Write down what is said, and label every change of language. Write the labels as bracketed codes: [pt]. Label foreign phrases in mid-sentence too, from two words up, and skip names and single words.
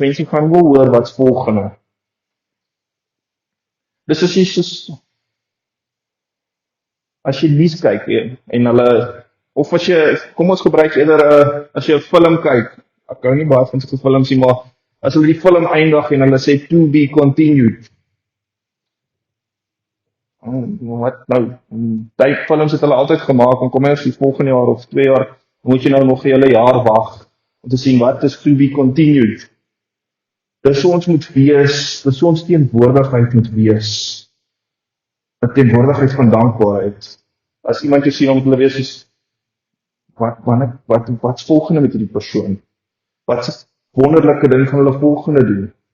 [af] Mense gaan wil hoor wat's volgende. Dis as jy nuus kyk en hulle, of as jy, kom ons gebruik eerder, as jy 'n film kyk, ek hou nie baie van sulke films nie, maar as hulle die film eindig en hulle sê [en] to be continued, [af] wat nou, die films het hulle altyd gemaak, en kom eers die volgende jaar of 2 jaar, moet jy nou nog 'n hele jaar wag, om te sien wat is [en] to be continued. [af] Dis hoe ons moet wees, dis hoe ons teenwoordigheid moet wees, 'n teenwoordigheid van dankbaarheid. As iemand jou sien, moet hulle wees soos, wat's volgende met hierdie persoon? Wat is wonderlike ding gaan hulle volgende doen?